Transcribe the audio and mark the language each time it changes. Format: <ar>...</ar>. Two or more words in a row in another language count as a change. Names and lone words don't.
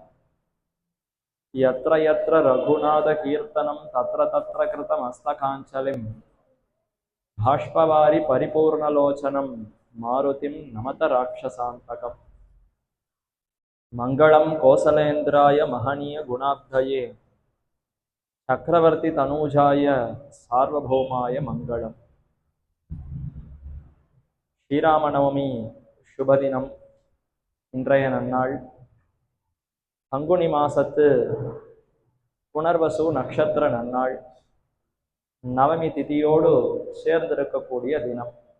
<sa>यत्र यत्र रघुनाथकीर्तनं तत्र तत्र कृतमस्तकाञ्जलिं बाष्पवारि परिपूर्णलोचनं मारुतिं नमत राक्षसान्तकम्। मङ्गलं कोसलेन्द्राय महनीयगुणाब्धये चक्रवर्ती तनूजाय सार्वभौमाय मङ्गलम्।</sa> <ta>ஸ்ரீராமநவமி சுபதினம். இன்றைய நன்னாள் பங்குனி மாசத்து புனர்வசு நட்சத்திர நன்னாள். நவமி திதியோடு சேர்ந்திருக்கக்கூடிய தினம்.</ta>